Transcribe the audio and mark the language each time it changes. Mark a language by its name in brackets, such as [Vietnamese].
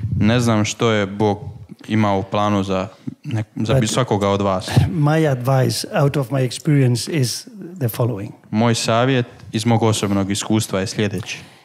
[Croatian] Ne znam što je Bog imao u planu za svakoga od vas. [English] My advice out of my experience is the following. [Croatian] Moj savjet iz mog osobnog iskustva je sljedeći.